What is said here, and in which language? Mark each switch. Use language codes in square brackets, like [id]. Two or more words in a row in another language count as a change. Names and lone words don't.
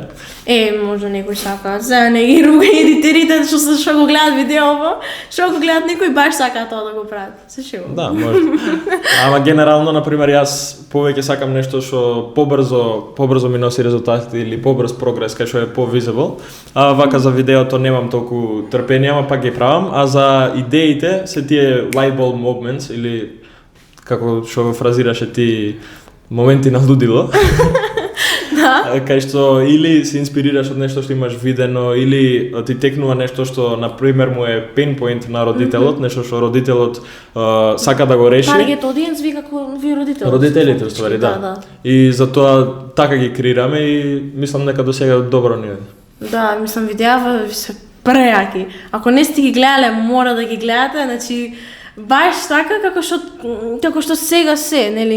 [mk] Може некој сака, за не ги руга едитерите што го гледат видеово, што го гледат некој баш сака тоа да го прават. Се шегувам. Да, може. Ама генерално, например, јас повеќе сакам нешто што побрзо ми носи резултати или побрз прогрес, кај што е по-visible. А вака за видеото немам толку трпение, ама пак ги правам. А за идеите се тие [en] light bulb moments [mk] или како што го фразираше ти моменти на лудило. Да. Кај што или се инспирираш од нешто што имаш видено или ти текнува нешто што на пример му е [en] pain point [mk] на родителот, нешто што родителот сака да го реши. [en] Target audience [mk] ви како ви родителите. Родителите уствари, да. И затоа така ги креираме и мислам дека досега добро ни е. Да, мислам видеа се прејаки. Ако не сте ги гледале, мора да ги гледате, значи баш така како што сега се, нели?